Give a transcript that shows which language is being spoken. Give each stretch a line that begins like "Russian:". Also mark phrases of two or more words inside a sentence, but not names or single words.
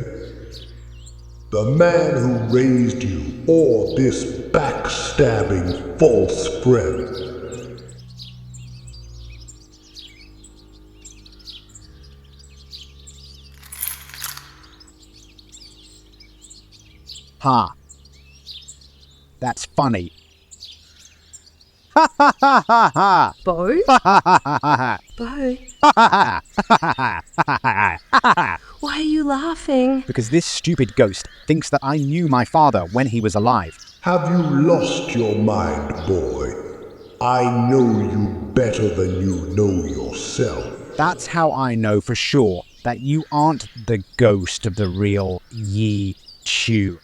English: The man who raised you, or this backstabbing false friend? Ha. That's funny. Ha ha ha ha ha! Bo? Ha ha ha ha Bo? ha ha! Why are you laughing? Because this stupid ghost thinks that I knew my father when he was alive. Have you lost your mind, boy? I know you better than you know yourself. That's how I know for sure that you aren't the ghost of the real Yi Chu.